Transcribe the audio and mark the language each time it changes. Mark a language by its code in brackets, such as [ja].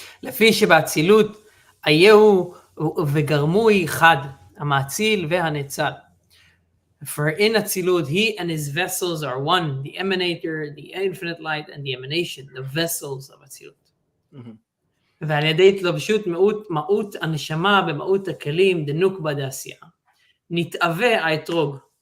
[he] לפי שבאצילות היהו וגרמוי חד, המאציל והנאצל. [en] For in Atzilut, he and his vessels are one, the emanator, the infinite light, and the emanation, the vessels of Atzilut. [he] ועל ידי התלבשות מהות הנשמה במהות הכלים דנוקבה דעשייה, נתאווה האתרוג.